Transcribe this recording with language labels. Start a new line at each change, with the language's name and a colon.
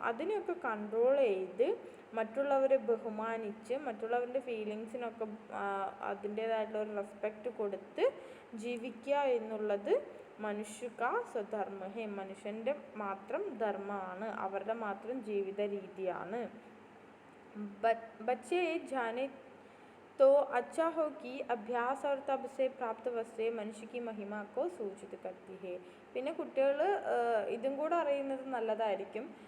Malayalam: അതിനെയൊക്കെ കൺട്രോൾ ചെയ്ത് മറ്റുള്ളവരെ ബഹുമാനിച്ച് മറ്റുള്ളവരുടെ ഫീലിങ്സിനൊക്കെ അതിൻ്റേതായിട്ടുള്ള ഒരു റെസ്പെക്റ്റ് കൊടുത്ത് ജീവിക്കുക എന്നുള്ളത്
Hindi: മനുഷ്യക സ്വധർമ്മ ഹേ,
Malayalam: മനുഷ്യൻ്റെ മാത്രം ധർമ്മമാണ്, അവരുടെ മാത്രം ജീവിത രീതിയാണ്.
Hindi: ബച്ചേ ജാനെ तो अच्छा हो कि अभ्यास और तब से प्राप्त वस्तुएं मनुष्य की महिमा को सूचित करती है.
Malayalam: പിന്നെ കുട്ടികൾ ഇതും കൂടെ അറിയുന്നത് നല്ലതായിരിക്കും.